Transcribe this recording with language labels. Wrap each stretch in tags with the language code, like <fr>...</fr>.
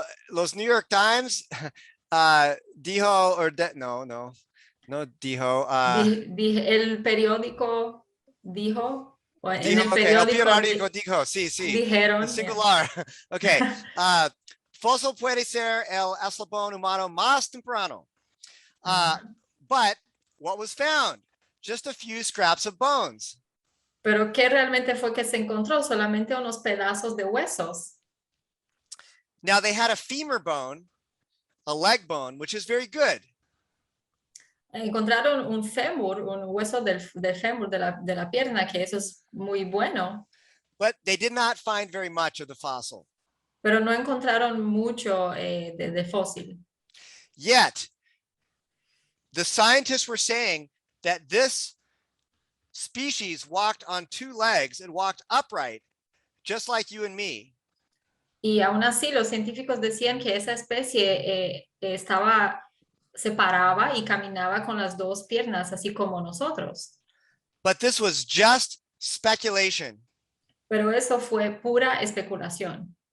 <es>Los New York Times dijo, no dijo. El periódico dijo, o en Dijo, el okay, el periódico periódico dijo, sí, dijeron. es singular. Okay, fósil puede ser el eslabón humano más temprano.</es> <en>But what was found? Just a few scraps of bones.</en> <es>Pero ¿qué realmente fue que se encontró? Solamente unos pedazos de huesos.</es> <en>Now they had a femur bone, a leg bone, which is very good.</en> <es>Encontraron un fémur, un hueso del fémur de la pierna, que eso es muy bueno.</es> <en>But they did not find very much of the fossil.</en> <es>Pero no encontraron mucho de fósil.</es> <en>Yet, the scientists were saying that this species walked on two legs and walked upright, just like you and me.</en> <es>Y aún así, los científicos decían que esa especie se paraba y caminaba con las dos piernas, así como nosotros.</es> <en>But this was just speculation.</en> <es>Pero eso fue pura especulación.</es>